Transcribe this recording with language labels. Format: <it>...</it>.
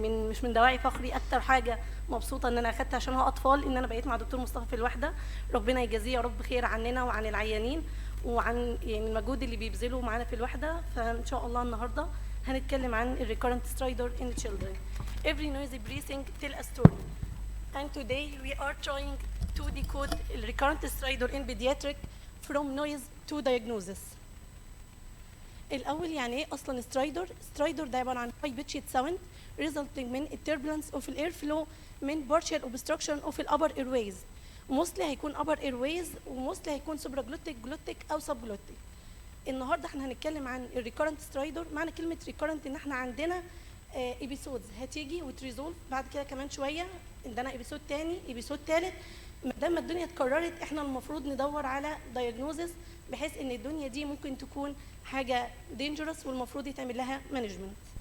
<ar>مش من دواعي فخري اكتر حاجه مبسوطه ان انا اخدت عشان هو اطفال ان انا بقيت مع دكتور مصطفى في الوحده. ربنا يجازيه يا رب خير عننا وعن العيانين وعن المجهود اللي بيبذله معانا في الوحده. فان شاء الله النهارده هنتكلم عن</ar> <en>recurrent stridor in children. Every noisy breathing tell a story. And today we are trying to decode recurrent stridor in pediatric from noise to diagnosis.</en> <ar>الأول يعني إيه أصلاً</ar> <en>stridor؟ stridor</en> <ar>ده عبارة عن</ar> <en>high pitched sound resulting من turbulence of the airflow من partial obstruction of the upper airways. mostly هيكون upper airways وmostly هيكون supraglottic أو subglottic.</en> <ar>النهارده احنا هنتكلم عن</ar> <en>الريكورنت سترايدور.</en> <ar>معنى كلمه ريكورنت ان احنا عندنا ايبيسودز هتيجي وتريزولف بعد كده كمان شويه، عندنا ايبيسود تاني ايبيسود تالت. ما دام الدنيا اتكررت احنا المفروض ندور على دايجنوزس بحيث ان الدنيا دي ممكن تكون حاجه دينجرس والمفروض يتعمل لها مانجمنت.</ar>